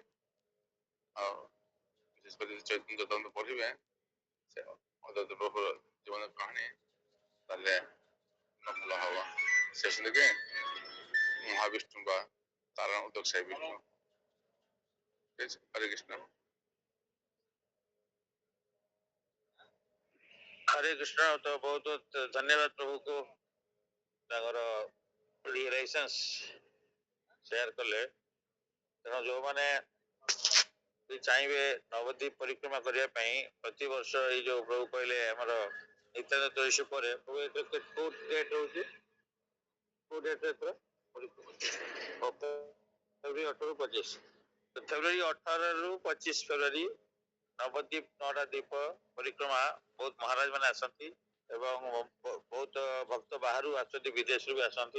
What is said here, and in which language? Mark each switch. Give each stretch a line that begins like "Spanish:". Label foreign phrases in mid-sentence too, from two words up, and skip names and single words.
Odia: ଆଉ ବିଶେଷ କରି ଚୈତନ୍ୟ ଚୈତନ୍ୟ ପଢିବେ ସେ ଅଦ୍ୱୈତ ପ୍ରଭୁର ଜୀବନ କାହାଣୀ ତାହେଲେ ଭଲ ହବ। ସେ ଶୁଣିକି ମହାବିଷ୍ଣୁ ବା ତାରଣ ଉଦକ ସାହି ବିଷ୍ଣୁ। ହରେ କୃଷ୍ଣ।
Hindi: हरे कृष्ण। तो बहुत बहुत धन्यवाद प्रभु को
Odia: ତାଙ୍କର
English: realisations share
Odia: କଲେ। ତେଣୁ ଯୋଉମାନେ ଚାହିଁବେ ନବଦ୍ୱୀପ ପରିକ୍ରମା କରିବା ପାଇଁ ପ୍ରତିବର୍ଷ ଏଇ ଯୋଉ ପ୍ରଭୁ କହିଲେ ଆମର ନିତ୍ୟାନନ୍ଦ ତ୍ରୟୋଦଶୀ ପରେ ପ୍ରଭୁ କୋଉ ଡେଟ୍ ରହୁଛି କୋଉ ଡେଟ୍ ଏଥର ଫେବୃଆରୀ 18 ରୁ 25 ଫେବୃଆରୀ 18 ରୁ 25 ଫେବୃଆରୀ ନବଦ୍ୱୀପ 9ଟା ଦ୍ୱୀପ ପରିକ୍ରମା ବହୁତ ମହାରାଜ ମାନେ ଆସନ୍ତି ଏବଂ ବହୁତ ଭକ୍ତ ବାହାରୁ ଆସନ୍ତି ବିଦେଶରୁ ବି ଆସନ୍ତି।